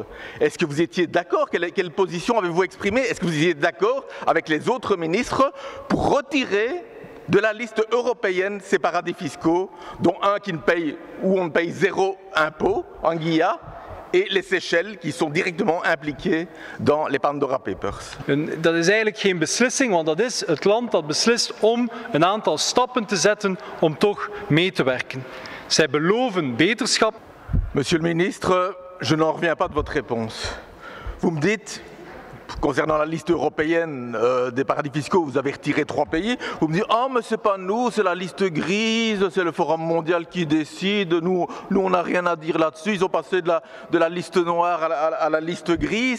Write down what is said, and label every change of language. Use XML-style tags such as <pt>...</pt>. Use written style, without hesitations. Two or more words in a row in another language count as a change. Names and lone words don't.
<fr>Est-ce que vous étiez d'accord? Quelle position avez-vous exprimée? Est-ce que vous étiez d'accord avec les autres ministres pour retirer de la liste européenne ces paradis fiscaux, dont un qui ne paye, où on ne paye 0 impôt, Anguilla, et les Seychelles qui sont directement impliqués dans les Pandora Papers.</fr> <nl>Dat is eigenlijk geen beslissing, want dat is het land dat beslist om een aantal stappen te zetten om toch mee te werken. Zij beloven beterschap.</nl> <fr>Monsieur le ministre, je n'en reviens pas de votre réponse. Vous me dites, concernant la liste européenne des paradis fiscaux, vous avez retiré 3 pays. Vous me dites, ah mais c'est pas nous, c'est la liste grise, c'est le Forum mondial qui décide. Nous on n'a rien à dire là-dessus. Ils ont passé de la liste noire à la liste grise.</fr>